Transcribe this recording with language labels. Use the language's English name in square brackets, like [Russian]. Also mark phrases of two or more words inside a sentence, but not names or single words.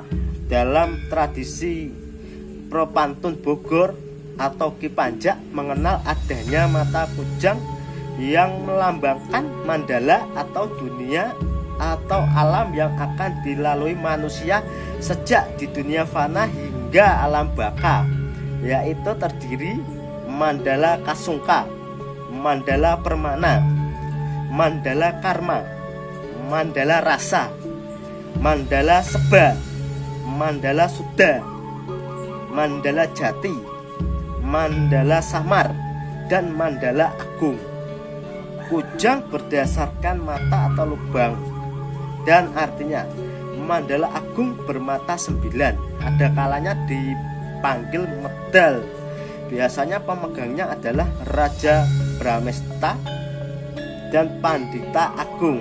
[Indonesian] Dalam tradisi propantun Bogor atau Ki Panjak mengenal adanya mata kujang yang melambangkan mandala atau dunia atau alam yang akan dilalui manusia sejak di dunia fana hingga alam baka, yaitu terdiri mandala kasungka, mandala permana, mandala karma, mandala rasa, mandala seba, mandala suda, mandala jati, mandala samar, dan mandala agung. Kujang berdasarkan mata atau lubang, dan artinya mandala agung bermata 9. Ada kalanya dipanggil medal. Biasanya pemegangnya adalah Raja Brahmesta dan Pandita Agung.